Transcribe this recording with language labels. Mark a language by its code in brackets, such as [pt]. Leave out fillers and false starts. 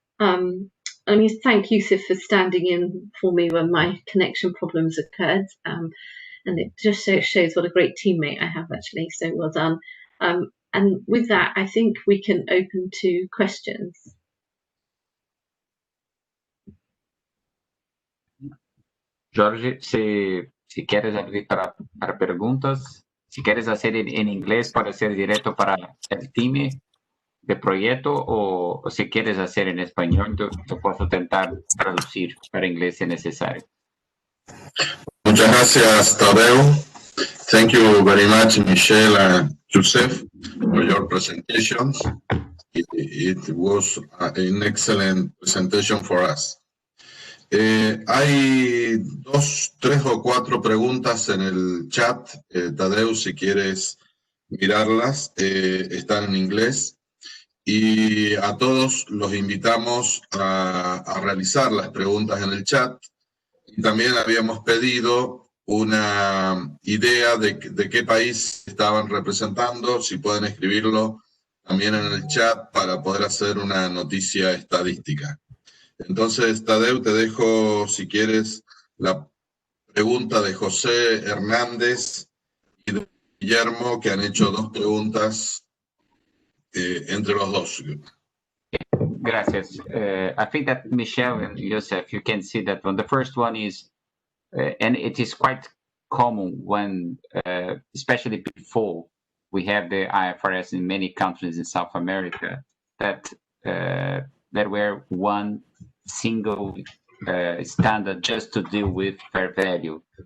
[en] I mean, thank you, Sif, for standing in for me when my connection problems occurred. And it just shows what a great teammate I have, actually. So well done. And with that, I think we can open to questions. [es] Jorge, si quieres abrir para preguntas, si quieres hacer en inglés, puede ser directo para el team de proyecto, o si quieres hacer en español, yo puedo intentar traducir para inglés si necesario. Muchas gracias, Tadeu. [en] Thank you very much, Michelle and Joseph, for your presentations. It was an excellent presentation for us. [es] Hay 2, 3 o 4 preguntas en el chat. Tadeu, si quieres mirarlas, están en inglés. Y a todos los invitamos a realizar las preguntas en el chat. Y también habíamos pedido una idea de qué país estaban representando, si pueden escribirlo también en el chat para poder hacer una noticia estadística. Entonces, Tadeu, te dejo, si quieres, la pregunta de José Hernández y de Guillermo, que han hecho 2 preguntas entre los dos. Gracias. [en] I think that Michelle and Joseph, you can see that one. The first one is, and it is quite common when, especially before we have the IFRS in many countries in South America, that there were one single standard just to deal with fair value.